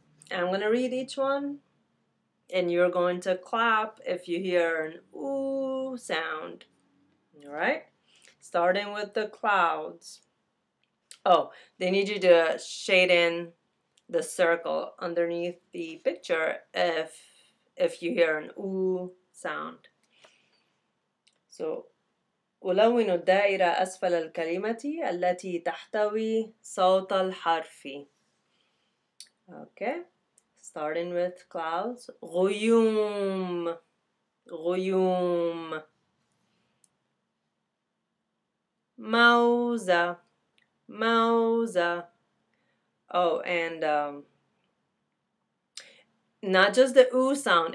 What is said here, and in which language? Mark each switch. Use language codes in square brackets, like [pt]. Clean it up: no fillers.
[en] I'm going to read each one, and you're going to clap if you hear an ooh sound. All right? Starting with the clouds. Oh, they need you to shade in the circle underneath the picture if you hear an ooh sound. [ar] So, ألون الدائرة أسفل الكلمة التي تحتوي صوت الحرف. [en] Okay, starting with clouds. [ar] غيوم, غيوم. موزة, موزة. [en] Oh, and not just the oo sound.